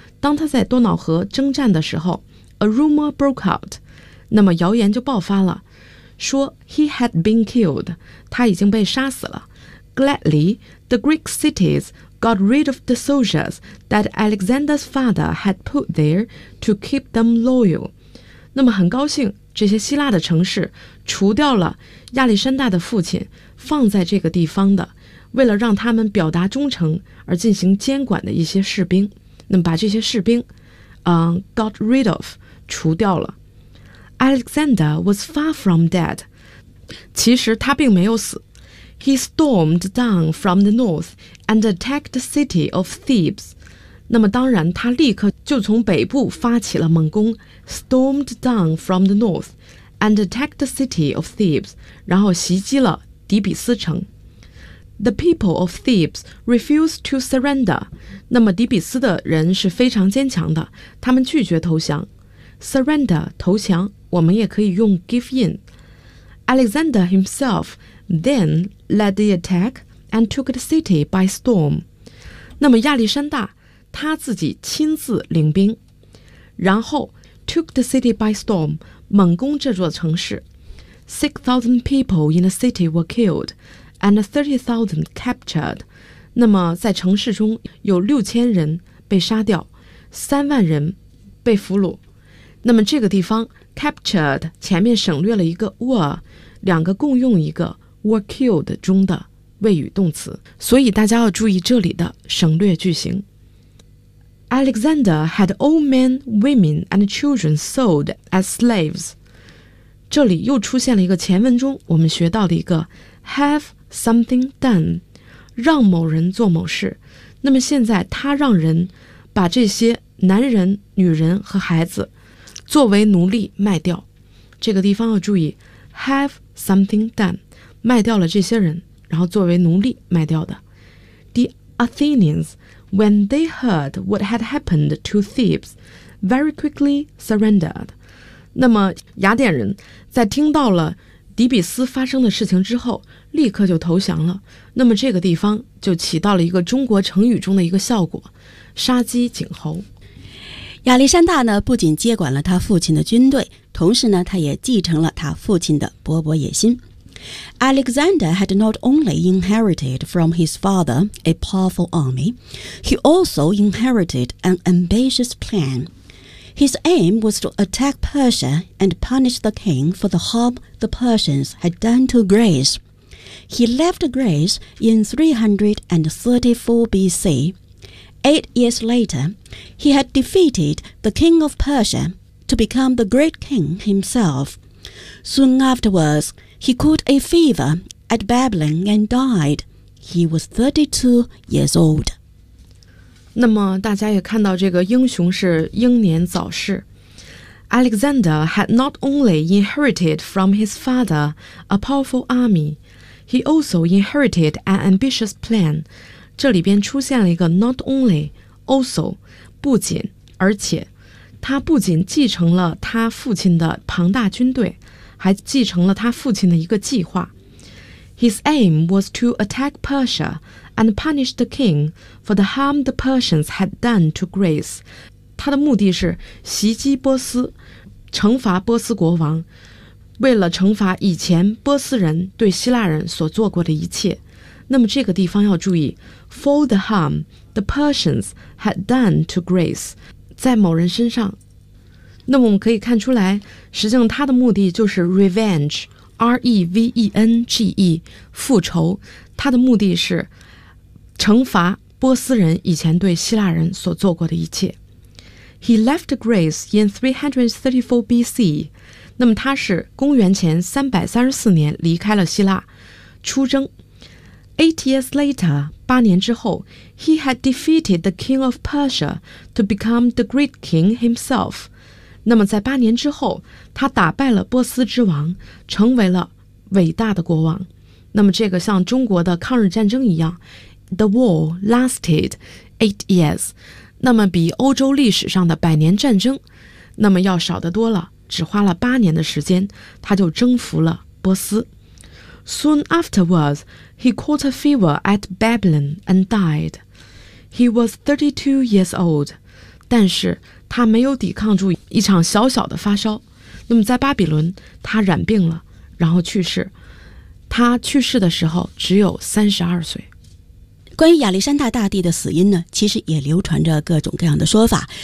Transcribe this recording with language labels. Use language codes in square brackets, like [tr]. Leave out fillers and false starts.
[zh] 当他在多瑙河征战的时候 ， [en] a rumor broke out， [zh] 那么谣言就爆发了，说 [en] he had been killed， [zh] 他已经被杀死了。 [en] Gladly, the Greek cities got rid of the soldiers that Alexander's father had put there to keep them loyal. [zh] 那么很高兴，这些希腊的城市除掉了亚历山大的父亲放在这个地方的，为了让他们表达忠诚而进行监管的一些士兵。那么把这些士兵， [en] got rid of， [zh] 除掉了。 [en] Alexander was far from dead. [zh] 其实他并没有死。 [en] He stormed down from the north and attacked the city of Thebes. [zh] 那么当然他立刻就从北部发起了猛攻 [en] stormed down from the north and attacked the city of Thebes, [zh] 然后袭击了底比斯城。 [en] The people of Thebes refused to surrender. [zh] 那么底比斯的人是非常坚强的，他们拒绝投降。 Surrender, 投降，我们也可以用 give in. [en] Alexander himself,Then led the attack and took the city by storm. [zh] 那么亚历山大他自己亲自领兵，然后 [en] took the city by storm， [zh] 猛攻这座城市。 [en] 6,000 people in the city were killed and 30,000 captured. [zh] 那么在城市中有6000人被杀掉，3万人被俘虏。那么这个地方 captured 前面省略了一个 were， 两个共用一个 were killed 中的谓语动词，所以大家要注意这里的省略句型。 [en] Alexander had old men, women, and children sold as slaves. [zh] 这里又出现了一个前文中我们学到的一个 [en] have something done， [zh] 让某人做某事。那么现在他让人把这些男人、女人和孩子作为奴隶卖掉。这个地方要注意 [en] have something done， [zh] 卖掉了这些人，然后作为奴隶卖掉的。 [en] The Athenians, when they heard what had happened to Thebes, very quickly surrendered. [zh] 那么雅典人在听到了底比斯发生的事情之后立刻就投降了。那么这个地方就起到了一个中国成语中的一个效果，杀鸡儆猴。亚历山大呢，不仅接管了他父亲的军队，同时呢，他也继承了他父亲的勃勃野心。 [en] Alexander had not only inherited from his father a powerful army, he also inherited an ambitious plan. His aim was to attack Persia and punish the king for the harm the Persians had done to Greece. He left Greece in 334 BC. 8 years later, he had defeated the king of Persia to become the great king himself. Soon afterwards,He caught a fever at Babylon and died. He was 32 years old. [zh] 那么大家也看到这个英雄是英年早逝。 [en] Alexander had not only inherited from his father a powerful army, he also inherited an ambitious plan. [zh] 这里边出现了一个 not only, also, 不仅而且。他不仅继承了他父亲的庞大军队，还继承了他父亲的一个计划。 [en] His aim was to attack Persia and punish the king for the harm the Persians had done to Greece. [zh] 他的目的是袭击波斯，惩罚波斯国王，为了惩罚以前波斯人对希腊人所做过的一切。那么这个地方要注意 [en] for the harm the Persians had done to Greece， [zh] 在某人身上。那么我们可以看出来，实际上他的目的就是 revenge， R-E-V-E-N-G-E， 复仇。他的目的是惩罚波斯人以前对希腊人所做过的一切。 [en] He left Greece in 334 BC. [zh] 那么他是公元前334年离开了希腊，出征。 [en] 8 years later, [zh] 八年之后， [en] he had defeated the king of Persia to become the great king himself. [zh] 那么在八年之后，他打败了波斯之王，成为了伟大的国王。那么这个像中国的抗日战争一样 ， [en] The war lasted 8 years， [zh] 那么比欧洲历史上的百年战争，那么要少得多了，只花了八年的时间，他就征服了波斯。 [en] Soon afterwards, he caught a fever at Babylon and died. He was 32 years old. [zh] 但是他没有抵抗住一场小小的发烧，那么在巴比伦他染病了，然后去世。他去世的时候只有32岁。关于亚历山大大帝的死因呢，其实也流传着各种各样的说法。